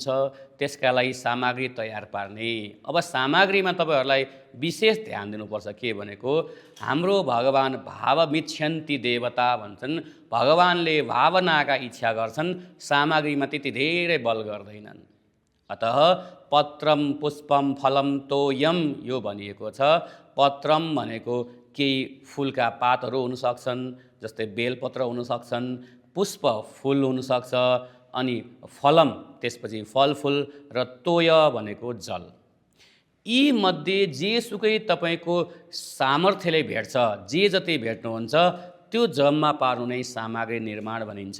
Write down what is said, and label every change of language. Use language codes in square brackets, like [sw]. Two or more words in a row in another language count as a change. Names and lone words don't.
[ne] त्यसका लागि सामग्री तयार पार्ने। अब सामग्रीमा तपाईँहरूलाई विशेष ध्यान दिनुपर्छ। के भनेको हाम्रो भगवान [sa] भावमिच्छन्ति देवता [ne] भन्छन्। भगवानले भावनाका इच्छा गर्छन्, सामग्रीमा त्यति धेरै बल गर्दैनन्। [sa] अतः पत्रम पुष्पम फलम तोयम [ne] यो भनिएको छ। पत्रम भनेको केही फुलका पातहरू हुन सक्छन्, जस्तै बेलपत्र हुन सक्छन्, पुष्प फुल हुन सक्छ, अनि फलम त्यसपछि फलफुल, र तोय भनेको जल। यी मध्ये जेसुकै तपाईँको सामर्थ्यले भेट्छ, जे जति भेट्नुहुन्छ त्यो जम्मा पार्नु नै सामग्री निर्माण भनिन्छ।